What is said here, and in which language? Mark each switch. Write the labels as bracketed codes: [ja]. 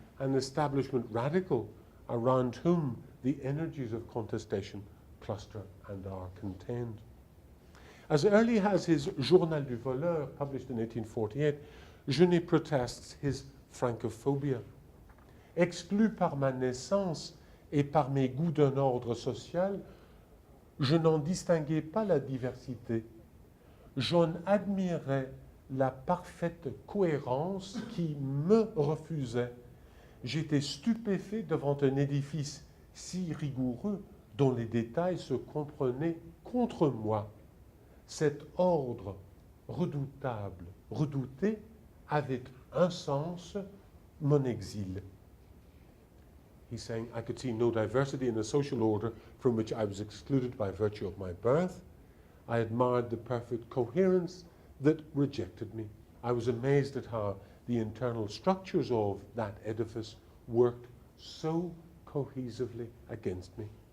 [en] an establishment radical around whom the energies of contestation cluster and are contained. As early as his Journal du Voleur, published in 1848, Genet protests his francophobia. [fr] Exclu par ma naissance et par mes goûts d'un ordre social, je n'en distinguais pas la diversité. J'en admirais la parfaite cohérence qui me refusait. J'étais stupéfait devant un édifice si rigoureux dont les détails se comprenaient contre moi. Cet ordre redoutable, redouté, avait un sens, mon exil. [en] He's saying, I could see no diversity in a social order from which I was excluded by virtue of my birth. I admired the perfect coherence that rejected me. I was amazed at how the internal structures of that edifice worked so cohesively against me.